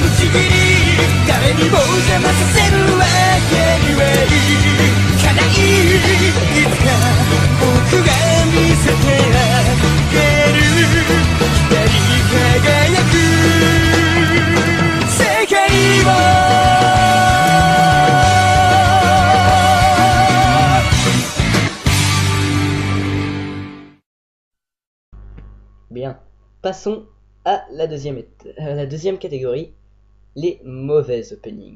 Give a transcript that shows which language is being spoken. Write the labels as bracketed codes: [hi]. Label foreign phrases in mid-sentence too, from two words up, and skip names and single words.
[ja] のちぎり誰にも邪魔させるわけにはいかないいつか僕が見せてあげる光り輝く [fr] 世界を Bien, passons à la deuxième catégorie, les mauvais openings.